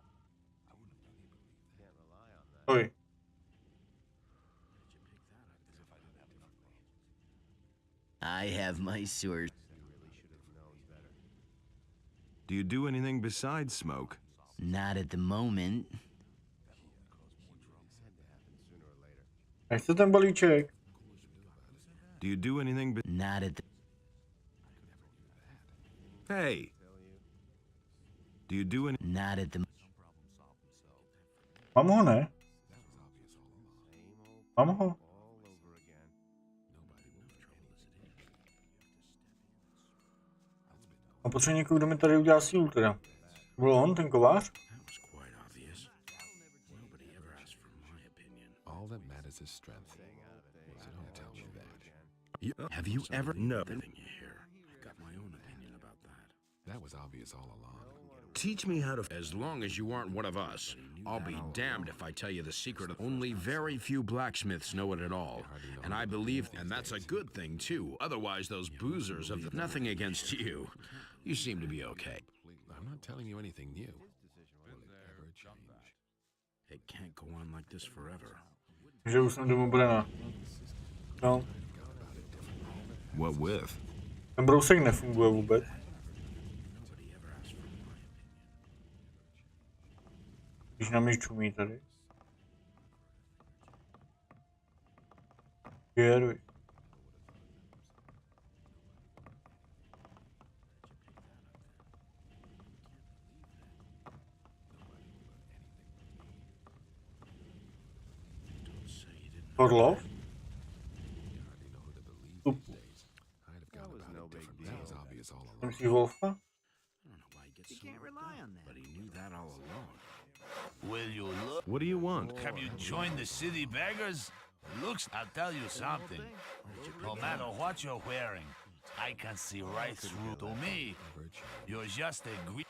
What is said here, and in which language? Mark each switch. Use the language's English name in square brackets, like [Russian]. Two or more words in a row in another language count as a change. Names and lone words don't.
[Czech] Oj. [English] I have my source. Do you do anything besides smoke? Not at the moment. [Czech] Nechce ten balíček. [English] Do you do anything Not at the... Hey! Do you do any... Not at the... [Czech] Mám ho, ne? Mám ho. A potřebuji někoho, kdo mi tady udělá sílu teda. Byl on, ten kovář? [English] All that matters is strength. So don't tell me that. Have you ever... No. Here. I got my own opinion about that. That was obvious all along. Teach me how to... As long as you aren't one of us, I'll be damned if I tell you the secret of... Only very few blacksmiths know it at all. And I believe... And that's a good thing, too. Otherwise, those boozers of the... Nothing against you. You seem to be okay. I'm not telling you anything new. Will it ever change? It can't go on like this forever. [Czech] Že už jsem domobrana. No. [English] What with? [Czech] Ten brousek nefunguje vůbec. Když na mě čumí tady. Věruj. Orlov? Tupu. MC Wolfa? [English] You can't rely on that. But he knew that all along. Will you look? What do you want? Have you joined the city beggars? Looks, I'll tell you something. No matter what you're wearing, I can see right through. To me, you're just a great...